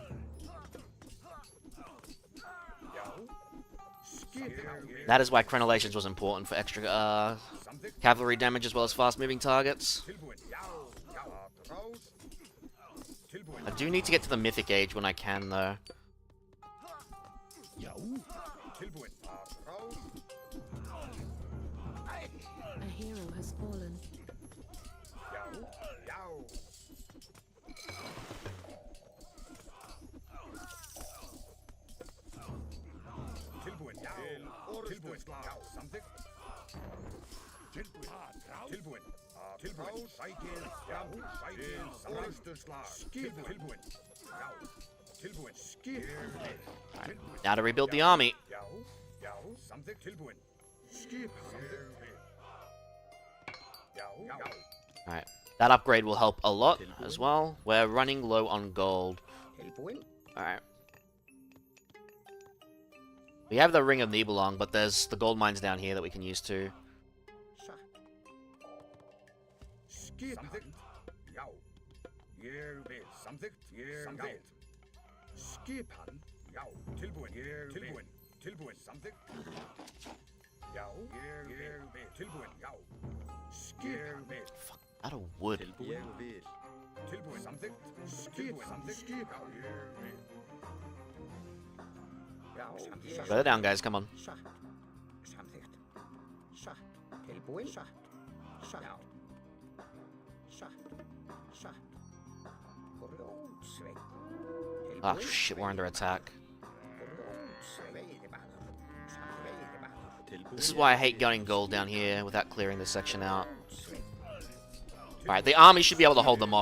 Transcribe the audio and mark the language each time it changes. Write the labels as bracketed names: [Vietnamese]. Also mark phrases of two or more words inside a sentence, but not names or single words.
[English] That is why crenellations was important for extra cavalry damage as well as fast-moving targets. I do need to get to the Mythic Age when I can, though. hero has fallen. Yow. Yow. Tilbúin. Yow. Tilbúin. Yow. [Icelandic] Samþykkt. Tilbúin. Tilbúin. Tilbúin. Sækir. Yow. Sækir. Orrustuslag. Tilbúin. Yow. Tilbúin. Skip. [English] Now to rebuild the army. Yow. Yow. [Icelandic] Samþykkt. Tilbúin. Skip. Samþykkt. Yow. Yow. [English] Alright. That upgrade will help a lot as well. We're running low on gold. Alright. We have the Ring of Nibelung, but there's the gold mines down here that we can use too. [Icelandic] Skip. Samþykkt. Já. Ég vil. Samþykkt. Ég vil. Skipan. Já. Tilbúin. Ég vil. Tilbúin. Tilbúin. Samþykkt. Já. Ég vil. Tilbúin. Já. Skipan. [English] Fuck, out of wood. [Icelandic] Ég vil. Tilbúin. Samþykkt. Skip. Samþykkt. Skip. Já. Ég vil. Já. [English] Throw it down, guys. Come on. [Icelandic] Samþykkt. Satt. Tilbúin. Satt. Satt. Já. [English] Oh shit, we're under attack. This is why I hate going gold down here without clearing this section out. Alright, the army should be able to hold them off.